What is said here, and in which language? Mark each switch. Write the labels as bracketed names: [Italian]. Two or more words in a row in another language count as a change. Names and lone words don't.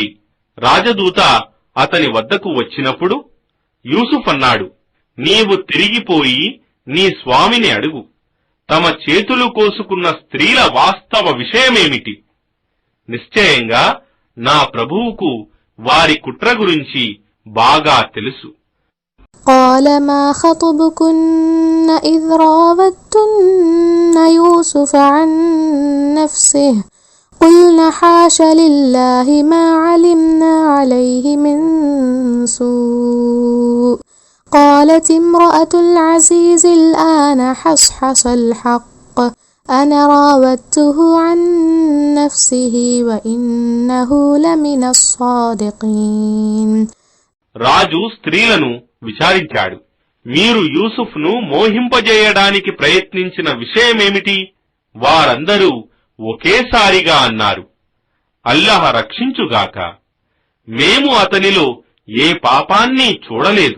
[Telugu] రాజదూత అతని వద్దకు వచ్చినప్పుడు యూసుఫ్ అన్నాడు, నీవు తిరిగిపోయి నీ స్వామిని అడుగు, తమ చేతులు కోసుకున్న స్త్రీల వాస్తవ విషయమేమిటి? నిశ్చయంగా నా ప్రభువుకు వారి కుట్ర గురించి బాగా తెలుసు. [Arabic] قال ما خطبكن إذ راودتن يوسف عن نفسه قلنا حاش لله ما علمنا عليه من سوء قالت امرأة العزيز الآن حصحص الحق أنا راودته عن نفسه وإنه لمن الصادقين. [Telugu] రాజు స్త్రీలను విచారించాడు, మీరు యూసుఫ్ను మోహింపజేయడానికి ప్రయత్నించిన విషయమేమిటి? వారందరూ ఒకేసారిగా అన్నారు, అల్లాహ్ రక్షించుగాక, మేము అతనిలో ఏ పాపాన్ని చూడలేదు.